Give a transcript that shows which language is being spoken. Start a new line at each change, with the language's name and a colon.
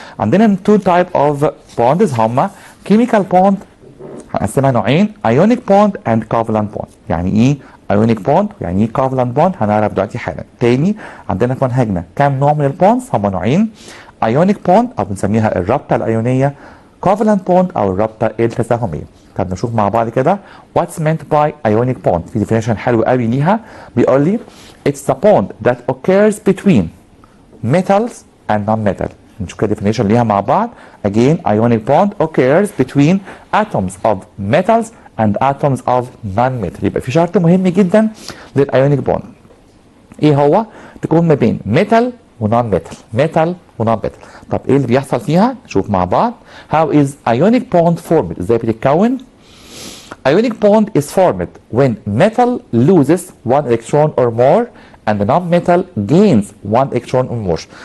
English: عندنا two type of bonds هما chemical bond، هنقسمها نوعين، ionic bond and covalent bond.
Arabic: يعني ايه ionic bond يعني ايه covalent bond؟ هنعرف دلوقتي حالا. تاني عندنا في منهجنا كام نوع من البوندز؟ هم نوعين، ionic bond او بنسميها الرابطه الايونيه، covalent bond او الرابطه التساهميه. طب نشوف مع بعض كده
English: what's meant by ionic bond.
Arabic: في definition حلو قوي ليها، بيقول لي
English: it's the bond that occurs between metals and non-metal.
Arabic: نشوف كده definition ليها مع بعض.
English: Again ionic bond occurs between atoms of metals and atoms of non-metal.
Arabic: يبقى في شرط مهم جدا للايونيك بوند، ايه هو؟ تكون ما بين ميتال ونون ميتال، ميتال ونون ميتال. طب ايه اللي بيحصل فيها؟ نشوف مع بعض.
English: How is ionic bond formed؟
Arabic: ازاي بتتكون؟
English: Ionic bond is formed when metal loses 1 electron or more and the non-metal gains 1 electron or more.